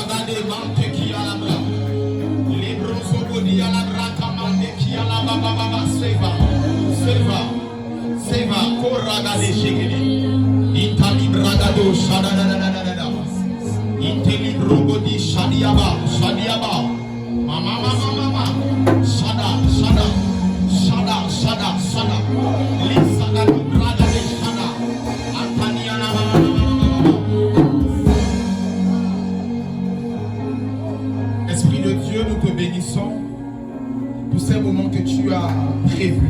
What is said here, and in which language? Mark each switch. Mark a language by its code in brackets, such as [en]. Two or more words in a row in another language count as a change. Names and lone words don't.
[fr] de mante qui a la bra. Les brosogodi à la braca mante qui a la baba seva. Seva, koraga de shigili. Itali bragado shadadadadadada. Itali brogodi shadiaba. Mama. Shada. Lisa da braga de shada. Antaniana. Esprit de Dieu, nous te bénissons pour ces moments que tu as prévus.